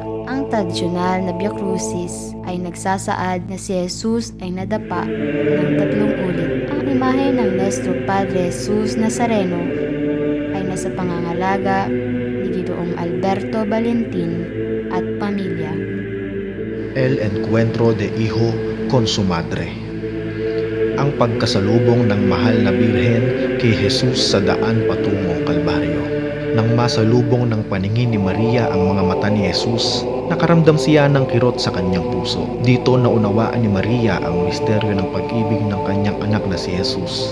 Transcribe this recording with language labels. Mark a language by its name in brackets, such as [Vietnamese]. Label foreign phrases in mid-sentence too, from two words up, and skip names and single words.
[Filipino] Ang tradisyonal na Via Crucis ay nagsasaad na si Jesus ay nadapa ng 3 ulit. Ang imahe ng Nuestro Padre Jesus Nazareno ay nasa pangangalaga ni Ginoong Alberto Valentin at pamilya. [Spanish] El Encuentro de Hijo con su Madre. [Filipino] Ang pagkasalubong ng mahal na Birhen kay Jesus sa daan patungong Kalbaryo. Nang masalubong ng paningin ni Maria ang mga mata ni Jesus, nakaramdam siya ng kirot sa kanyang puso. Dito naunawaan ni Maria ang misteryo ng pag-ibig ng kanyang anak na si Jesus.